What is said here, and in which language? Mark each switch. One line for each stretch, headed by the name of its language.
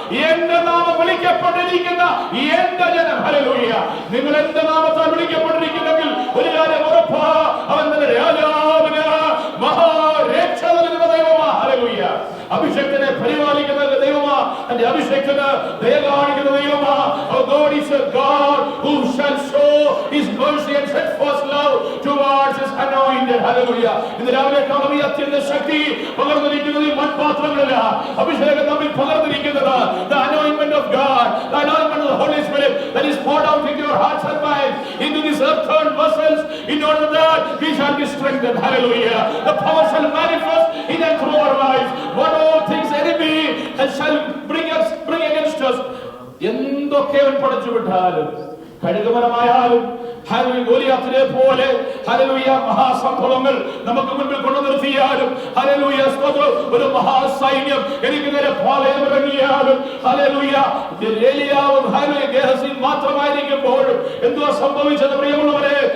Malayalam: എന്റെ നാമം വിളിക്കപ്പെട്ടിരിക്കുന്ന എന്റെ ജനം. ഹല്ലേലൂയ. നിങ്ങൾ എന്റെ നാമത്താൽ വിളിക്കപ്പെട്ടിരിക്കുന്നെങ്കിൽ ഒരു കാര്യം ഉറപ്പാ, അവൻ തന്നെ രാജാവിന് മഹാരക്ഷകനുള്ള ദൈവമാ. ഹല്ലേലൂയ. അഭിഷേകത്തിനെ പരിപാലിക്കുന്ന ദൈവമാ, തന്റെ അഭിഷേകത്തിന് ദയ കാണിക്കുന്ന ദൈവമാ.
English: Our God is a God who shall show his mercy and steadfast love towards his anointed. Hallelujah.
Malayalam: ഇന്ന് രാവിലെ ഈ അത്യന്ത ശക്തി പകർന്നിരിക്കുന്നത് ഈ മൺപാത്രങ്ങളില്ല, അഭിഷേകം നമ്മിൽ പകർന്നിരിക്കുന്നത്
English: the anointment of God, the anointment of the Holy Spirit that is poured out into your hearts and minds, into these earthen vessels, in order that we shall be strengthened. Hallelujah. The power shall manifest in and through our lives. What all things enemy shall bring against us.
Malayalam: എന്തൊക്കെ അവൻ പടച്ചു വിട്ടാലും, കഴുകുമരമായാലും ഗോലിയാത്തിനെ പോലെ hallelujah മഹാസംഭവങ്ങൾ നമുക്ക് മുൻപിൽ കൊണ്ടു നിർത്തിയാലും, hallelujah സ്തോത്രം, ഒരു മഹാസൈന്യം എനിക്ക് നേരെ പാളയമിറങ്ങിയാലും, ഹല്ലേലൂയ ഏലിയാവും ഹല്ലേലൂയ ഗേഹസിയും മാത്രമായിരിക്കുമ്പോഴും എന്തുവാ സംഭവിച്ചത് പ്രിയമുള്ളവരെ?